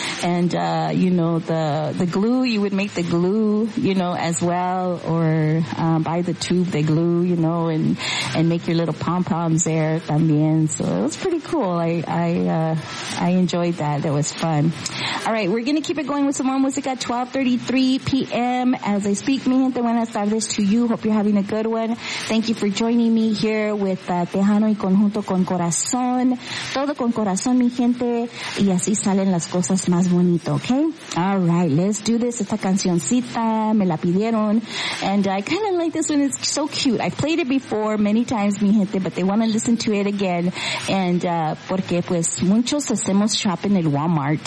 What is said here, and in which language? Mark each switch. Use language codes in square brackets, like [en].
[en] And, you know, the glue, you would make the glue, you know, as well, or buy the tube, the glue, you know, and make your little pom-poms there [es] también. [en] So it was pretty cool. I enjoyed that. That was fun. All right, we're going to keep it going with some more music at 12:33 p.m. As I speak, [es] mi gente, buenas tardes [en] to you. Hope you're having a good one. Thank you for joining me here with Tejano y Conjunto con Corazón. [es] Todo con corazón, mi gente, y así salen las cosas más bonito, okay? [en] All right, let's do this. [es] Esta cancioncita, me la pidieron. [en] And I kind of like this one. It's so cute. I've played it before many times, [es] mi gente, [en] but they want to listen to it again. And [es] porque pues muchos hacemos [en] shop [es] en el Walmart.